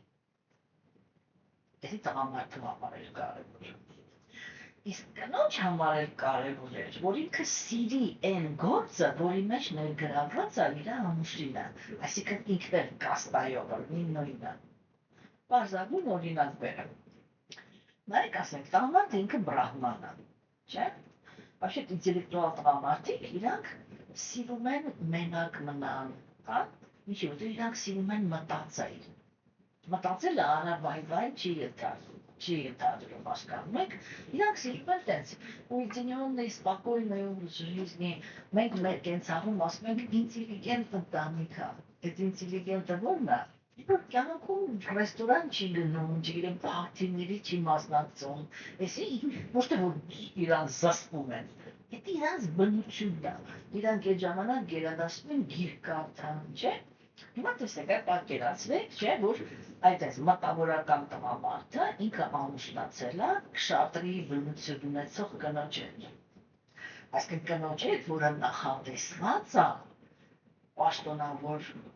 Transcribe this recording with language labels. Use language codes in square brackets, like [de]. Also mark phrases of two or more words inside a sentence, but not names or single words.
[hy] Դեպի տղամարդու համար էր կարևոր։ Իսկ կնոջ համար էր կարևոր էր, որ ինքը սիրի այն գործը, որի մեջ ներգրավված է իր ամուսինը, այսինքն ինքն էլ կաստայով նույնը։ Պարզագույն օրինակ բերեմ։ Նայեք ասենք, տղամարդը ինքը բրահման է, չէ՞։ Вообще ինտելեկտուալ տղամարդիկ իրանք սիրում են մենակ մնալ, հա? Ինչի՞ որ իրանք սիրում են մտածել։ Մտածելը անավայ չի ենթադրում, հասկանում եք, իրանք սիրում են տենց, ուйдинённый, [ru] спокойный образ жизни, [hy] մենք մեր կենցաղում ասում ենք ինտելիգենտ ընտանիք է, այդ ինտելիգենտը ո՞րն է, որ կյանքում ռեստորան չի գնում, չգիտեմ, փարթիների չի մասնակցում, այսինքն ոչ թե որ իրանք զսպում են, դա իրանք բնությունն է, իրանք այդ ժամանակ գերադասում են գիրք կարդան, չէ՞։ Հիմա տեսեք, պատկերացրեք, չէ, որ այդպես մտավորական տղամարդը ինքը ամուսնացել է քշատրի բնություն ունեցող կնոջ հետ։ Այսինքն կնոջ հետ, որը նախատեսված է պաշտոնավոր